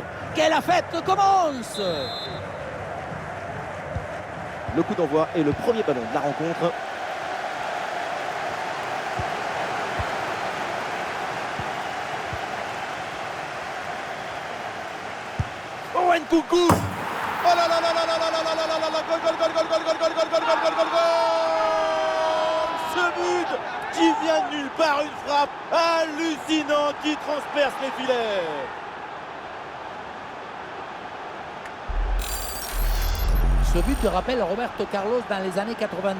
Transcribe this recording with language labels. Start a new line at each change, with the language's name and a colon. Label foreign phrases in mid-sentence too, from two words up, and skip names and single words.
French: Que la fête commence! Le coup d'envoi est le premier ballon de la rencontre. Owen Coucou! Oh là là là là là là là là là là là là,
Spanish: gol gol gol gol gol gol gol gol gol gol gol gol gol!
French: Ce but qui vient de nulle part, une frappe hallucinante qui transperce les filets. Ce but te rappelle Roberto Carlos dans les années 90.